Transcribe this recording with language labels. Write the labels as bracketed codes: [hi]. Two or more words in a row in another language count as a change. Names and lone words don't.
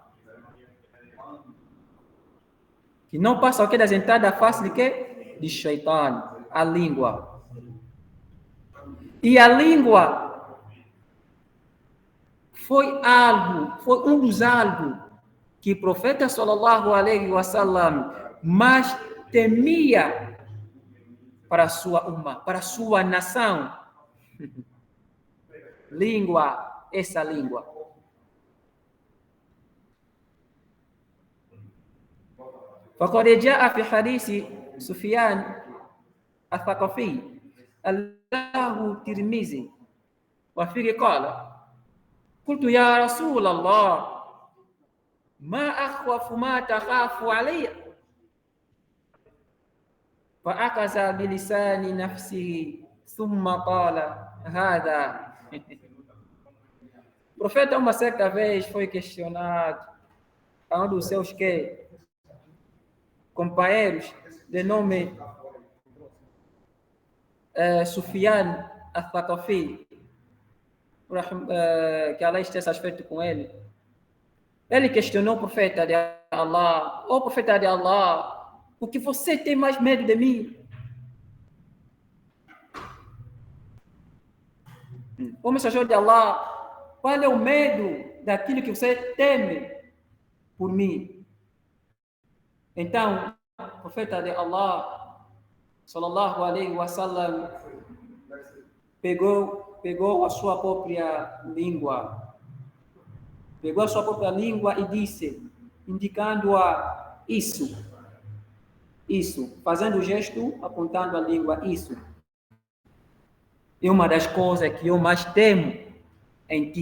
[pt] Que não passam das entradas fáceis de quê? De Shaitan. A língua. E a língua foi um dos algo que o profeta [ar] صلى الله عليه وسلم [pt] mais temia para a sua umma, para a sua nação. Língua, essa língua. [ar] فقد جاء في حديث سفيان الثقفي الله الترمذي وفيه قال قلت يا رسول الله ما أخوف ما تخاف علي فأخذ بلسان نفسه ثم قال هذا. [pt] O profeta uma certa vez foi questionado a um dos seus companheiros de nome Sufyan al-Thaqafi, que Allah esteja satisfeito com ele. Ele questionou o profeta de Allah: "Ó profeta de Allah, o que você tem mais medo de mim?" Ó mensageiro de Allah, qual é o medo daquilo que você teme por mim? Então, o profeta de Allah, [ar] صلى الله عليه وسلم, [pt] pegou a sua própria língua. Pegou a sua própria língua e disse, indicando-a isso, fazendo o gesto, apontando a língua, isso. É uma das coisas que eu mais temo em ti.